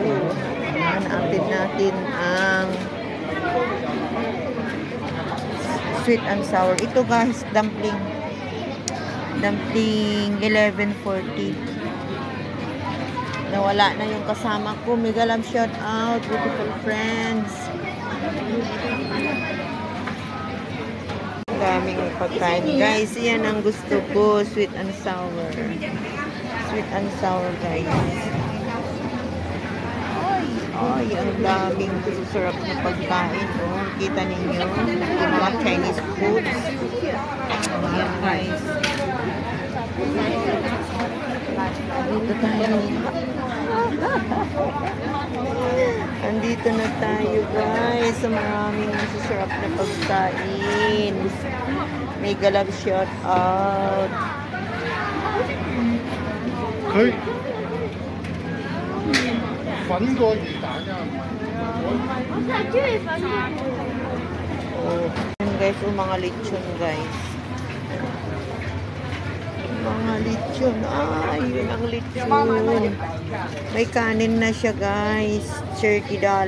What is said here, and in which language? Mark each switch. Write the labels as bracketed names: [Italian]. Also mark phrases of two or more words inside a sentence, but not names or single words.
[Filipino] Naantid natin ang [English] sweet and sour. [Filipino] Ito, guys, dumpling 11.40. Nawala na yung kasama ko. [English] Mega love shout out, beautiful friends. [Filipino] Daming pagkain, guys. Yan ang gusto ko, [English] sweet and sour. Sweet and sour, [Filipino] guys. Ay, ang daming sarap na pagkain. Oh, kita ninyo, yung mga [English] Chinese foods. [Filipino] Ayan, guys. Dito tayo. Andito na tayo, guys, sa maraming masasarap na pagkain. [English] Mega love shout out. [Cantonese] Hey. 粉過魚蛋㗎。 [Filipino] Ayan, guys, mga lechon, guys. Mga lechon. Yun ang lechon. May kanin na siya, guys. $30.